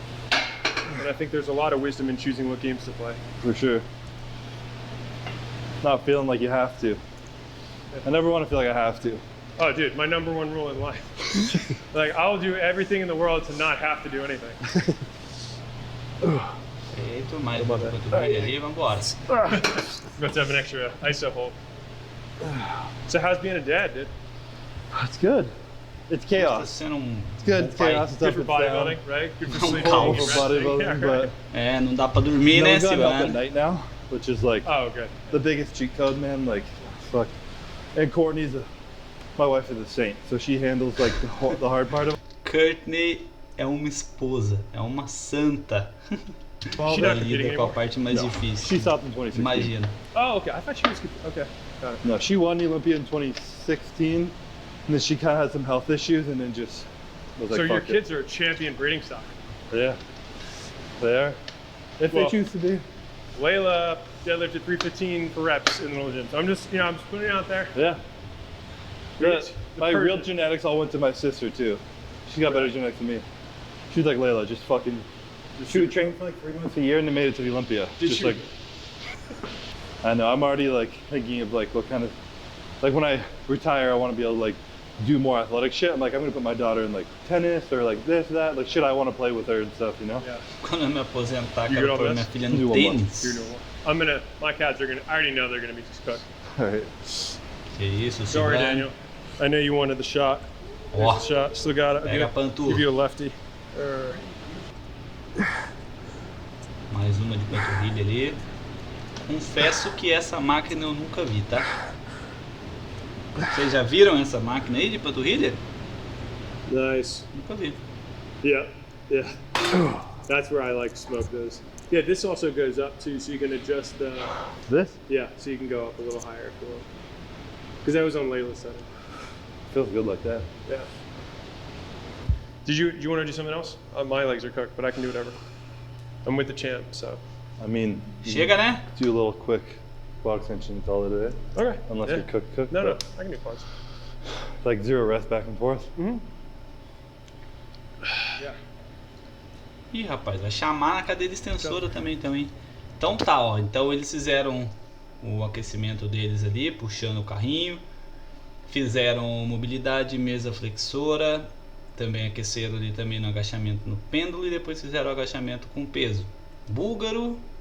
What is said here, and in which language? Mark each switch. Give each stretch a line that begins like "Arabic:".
English: And I think there's a lot of wisdom in choosing what games to play. For sure. Not feeling like you have to. I never want to feel like I have to. Oh, dude, my number one rule in life. Like, I'll do everything in the world to not have to do anything.
Portuguese: Feito, mais uma panturrilha ali, vambora.
English: Let's have an extra ISO hold. So how's being a dad, dude? It's good. It's chaos. It's good. It's chaos. It's good for bodybuilding, right? Good for sleep. For bodybuilding, but
Portuguese: não dá pra dormir, né, Silvana?
English: Up at night now, which is like good. The biggest cheat code, man. Like, fuck. And Courtney's my wife is a saint, so she handles like the hard part of it.
Portuguese: Courtney é uma esposa, é uma santa. Ela lida com a parte mais difícil.
English: She stopped in 2016.
Portuguese: Imagina.
English: Oh, okay. I thought she was okay. Got it. No, she won the Olympia in 2016, and then she kind of had some health issues, and then just was like, so your kids are a champion breeding stock. Yeah, they are. If they choose to be. Layla deadlifted 315 for reps in the little gym. So I'm just, I'm just putting it out there. Yeah. My real genetics all went to my sister too. She got better genetics than me. She was like Layla, just fucking. She would train for like 3 months a year and then made it to the Olympia. Like, I know. I'm already like thinking of like what kind of, like when I retire, I want to be able to like do more athletic shit. I'm like, I'm gonna put my daughter in like tennis or like this, that, like shit I want to play with her and stuff, you know? Yeah.
Portuguese: Quando eu me aposentar, quero pôr minha filha no tênis.
English: My cats are I already know they're gonna be just cooked. Alright.
Portuguese: Que isso,
English: Sorry, Daniel. I know you wanted the shot.
Portuguese: Ó,
English: shot. Still got it.
Portuguese: pega a panturra.
English: Give you a lefty.
Portuguese: Mais uma de panturrilha ali. Confesso que essa máquina eu nunca vi, tá? Vocês já viram essa máquina aí de panturrilha?
English: Nice.
Portuguese: Nunca vi.
English: Yeah. That's where I like to smoke those. Yeah, this also goes up too, so you can adjust the... This? Yeah, so you can go up a little higher if you want. Because that was on Layla's setting. Feels good like that. Yeah. Do you want to do something else? My legs are cooked, but I can do whatever. I'm with the champ, so. I mean,
Portuguese: chega, né?
English: Do a little quick quad extension, that's all it is. Okay. Unless you're cooked. No, I can do quads. Like 0 rest back and forth. Mm-hmm. Yeah.
Portuguese: Ih, rapaz, vai chamar na cadeira extensora também, então, hein? Então tá, ó. Então eles fizeram o aquecimento deles ali, puxando o carrinho. Fizeram mobilidade, mesa flexora. Também aqueceram ali também no agachamento no pêndulo. E depois fizeram o agachamento com peso búlgaro.